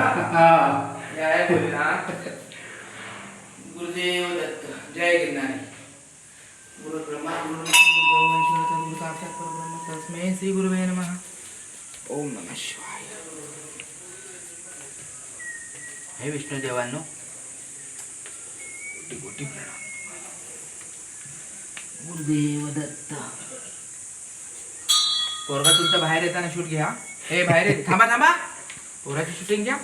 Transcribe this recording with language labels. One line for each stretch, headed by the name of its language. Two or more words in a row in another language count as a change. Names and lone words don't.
Marathi: गुरुदेव दत्त जय गिरनारी.
Sanskrit: गुरु ब्रह्मा गुरु विष्णू गुरु महेश्वर गुरु साक्षात परब्रह्म तस्मै श्री गुरुवे नमः. ओम नमः शिवाय.
Marathi: हे विष्णू देवांनो कोटी प्रणाम. गुरुदेव दत्त. पोरगा तुमचा बाहेर येताना शूट घ्या. हे बाहेर येते. थांबा पोराची शूटिंग घ्या.